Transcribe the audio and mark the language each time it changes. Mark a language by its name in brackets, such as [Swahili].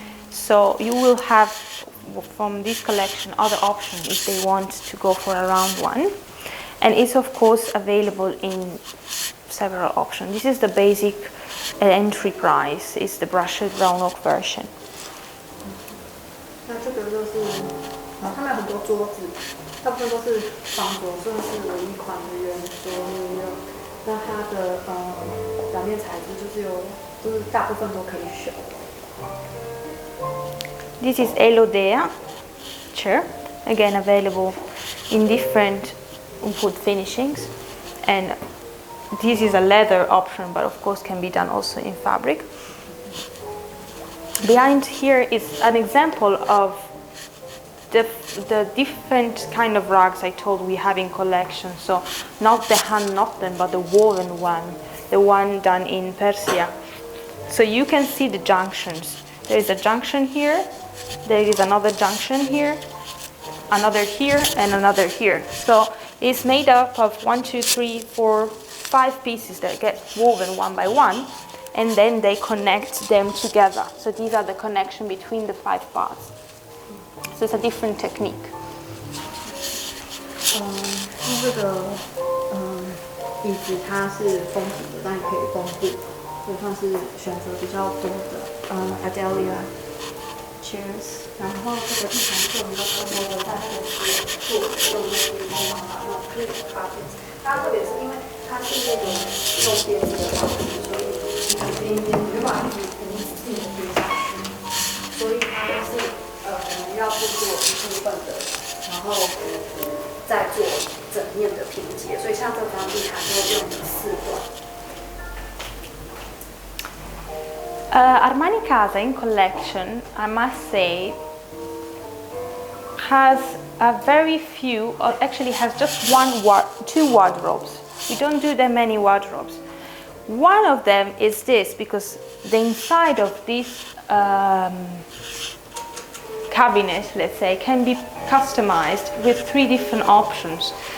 [English] So you will have, from this collection, other options if they want to go for a round one. And it's, of course, available in several options. This is the basic entry price. It's the brushed round oak version. [Chinese] 那这个就是，他们有很多桌子，大部分都是方桌，这是唯一款的圆桌New York。那它的表面材质就是大部分都可以选。 [English] This is Elodea chair, again available in different wood finishings, and this is a leather option, but of course can be done also in fabric. Behind here is an example of the different kind of rugs I told we have in collection. So not the hand knotted, but the woven one, the one done in Persia. So you can see the junctions. There is a junction here, there is another junction here, another here, and another here. So it's made up of 1, 2, 3, 4, 5 pieces that get woven one by one, and then they connect them together. So these are the connection between the 5 parts. So it's a different technique. [Chinese] 这个椅子它是封底的，但也可以封布，所以算是选择比较多的Adelia chairs。然后这个地毯是我们都多的在后期做的用那个方法，那可以发现，它特别是因为它是那个用编织的方式，所以边边没办法一直无尽的叠下去，所以它就是我们要去做一部分的，然后再做整面的拼接，所以像这张地毯就用了4段。 [English] Armani Casa in collection, I must say, has a very few, or actually has just 2 wardrobes. We don't do that many wardrobes. One of them is this, because the inside of this cabinet, let's say, can be customized with 3 different options.